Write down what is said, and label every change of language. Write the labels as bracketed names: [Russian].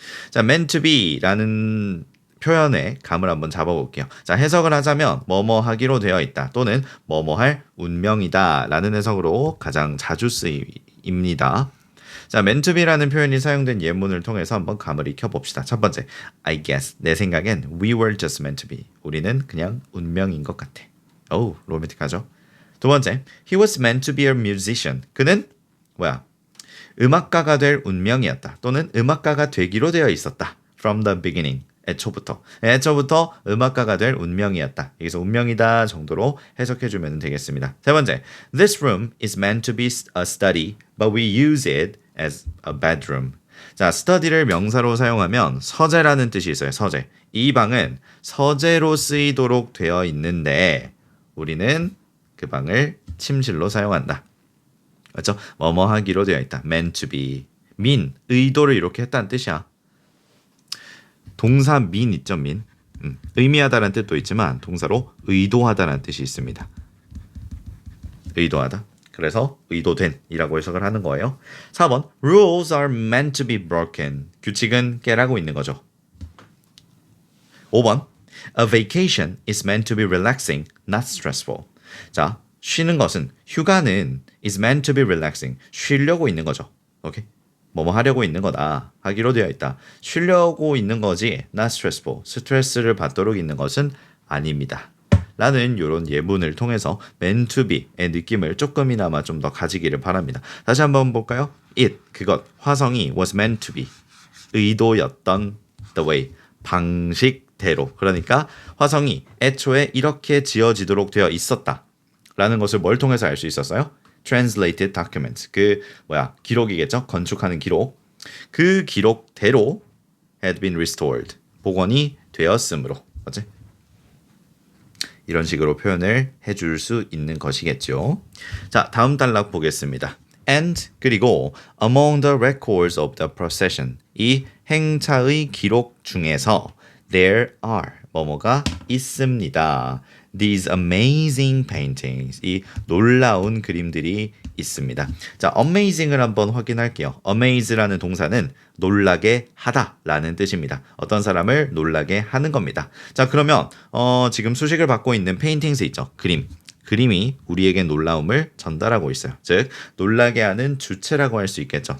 [Korean] 자, [English] meant to be [Korean] 라는 표현의 감을 한번 잡아볼게요. 자, 해석을 하자면 뭐뭐 하기로 되어 있다 또는 뭐뭐 할 운명이다 라는 해석으로 가장 자주 쓰입니다. 자, [English] meant to be [Korean] 라는 표현이 사용된 예문을 통해서 한번 감을 익혀봅시다. [English] 첫 번째, I guess, [Korean] 내 생각엔 [English] we were just meant to be. [Korean] 우리는 그냥 운명인 것 같아. 어우, 로맨틱하죠? 두 번째, [English] he was meant to be a musician. [Korean] 그는 음악가가 될 운명이었다 또는 음악가가 되기로 되어 있었다. [English] From the beginning. [Korean] 애초부터 음악가가 될 운명이었다. 여기서 운명이다 정도로 해석해주면 되겠습니다. 세 번째, [English] this room is meant to be a study, but we use it as a bedroom. [Korean] 자, study를 명사로 사용하면 서재라는 뜻이 있어요. 서재. 이 방은 서재로 쓰이도록 되어 있는데 우리는 그 방을 침실로 사용한다. 맞죠? 뭐뭐 하기로 되어 있다. [English] meant to be. [Korean] 의도를 이렇게 했다는 뜻이야. 동사 있죠, 의미하다라는 뜻도 있지만 동사로 의도하다라는 뜻이 있습니다. 의도하다. 그래서 의도된 이라고 해석을 하는 거예요. [English] 4번, rules are meant to be broken. [Korean] 규칙은 깨라고 있는 거죠. [English] 5번, a vacation is meant to be relaxing, not stressful. [Korean] 자, 쉬는 것은 휴가는 [English] is meant to be relaxing. [Korean] 쉬려고 있는 거죠. 오케이? 뭐뭐 하려고 있는 거다. 하기로 되어 있다. 쉬려고 있는 거지 [English] not stressful. [Korean] 스트레스를 받도록 있는 것은 아닙니다. 라는 이런 예문을 통해서 [English] meant to be [Korean] 의 느낌을 조금이나마 좀 더 가지기를 바랍니다. 다시 한번 볼까요? [English] it, [Korean] 그것, 화성이 [English] was meant to be. [Korean] 의도였던 [English] the way, [Korean] 방식대로. 그러니까 화성이 애초에 이렇게 지어지도록 되어 있었다. 라는 것을 뭘 통해서 알 수 있었어요? [English] translated document. [Korean] 기록이겠죠? 건축하는 기록. 그 기록대로 [English] had been restored. [Korean] 복원이 되었으므로. 맞지? 이런 식으로 표현을 해줄 수 있는 것이겠죠. 자, 다음 단락 보겠습니다. [English] And [Korean] 그리고 [English] among the records of the procession. [Korean] 이 행차의 기록 중에서 [English] there are [Korean] 뭐뭐가 있습니다. [English] These amazing paintings. [Korean] 이 놀라운 그림들이 있습니다. 자, amazing을 한번 확인할게요. amaze라는 동사는 놀라게 하다라는 뜻입니다. 어떤 사람을 놀라게 하는 겁니다. 자, 그러면 지금 수식을 받고 있는 paintings 있죠. 그림이 우리에게 놀라움을 전달하고 있어요. 즉, 놀라게 하는 주체라고 할 수 있겠죠.